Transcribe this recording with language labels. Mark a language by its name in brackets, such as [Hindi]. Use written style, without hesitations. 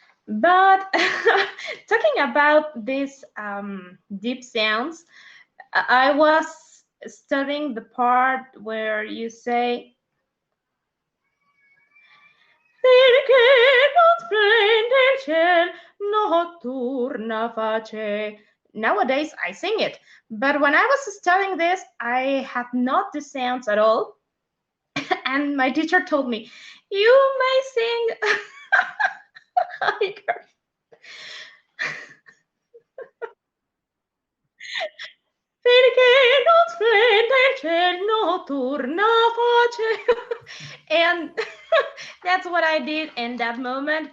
[English] But talking about these deep sounds, I was studying the part where you say, [Italian] perché non splende il ciel notturna face. [English] Nowadays, I sing it. But when I was studying this, I had not the sounds at all. And my teacher told me, you may sing higher. [Italian] Perché non splende il ciel notturna face. [English] And that's what I did in that moment.